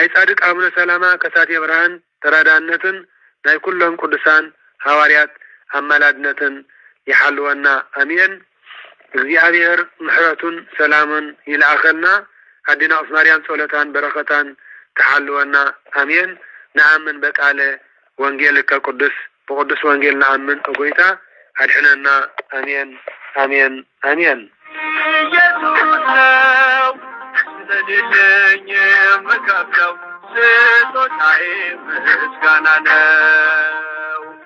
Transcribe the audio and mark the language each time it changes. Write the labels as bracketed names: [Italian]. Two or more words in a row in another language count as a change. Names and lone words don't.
[Tigrinya] ጻድቅ አቡነ ሰላማ ከሳቴ ብርሃን ተራዳነትን ናይ ኩሎም ቅዱሳን ሐዋርያት አማላድነትን ይሐልወና አሜን። እግዚአብሔር ምሕረቱን ሰላሙን ይልአኸልና። አዲና ቅድስት ማርያም ጸሎታን በረከታን ተሐልወና አሜን። ነአምን በቃለ ወንጌል ከቅዱስ በቅዱስ ወንጌል ነአምን እጎይታ አድሕነና አሜን አሜን አሜን። [Amharic] ኢየሱስ ነው ስለሌለኝ የምከፍለው ስጦታዬ ምስጋና ነው።